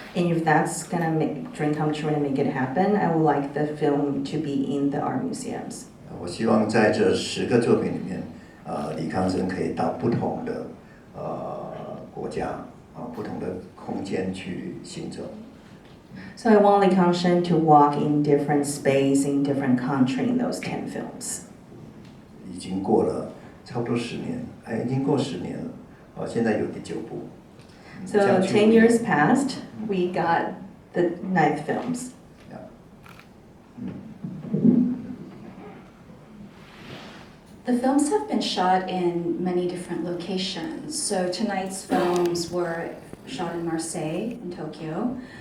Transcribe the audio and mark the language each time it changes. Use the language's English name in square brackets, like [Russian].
[English] And if that's gonna make dream come true and make it happen, I would like the film to be in the art museums. [Chinese] 我希望在这10个作品里面，李康生可以到不同的国家不同的空间去行走。 [English] So I want Li Kangsheng to walk in different space in different country in those 10 films. [Chinese] 已经过了差不多10年，已经过10年了，现在有第9部。 [English] So 10 years passed, we got the 9th films. The films have been shot in many different locations. So tonight's films were shot in Marseille, in Tokyo.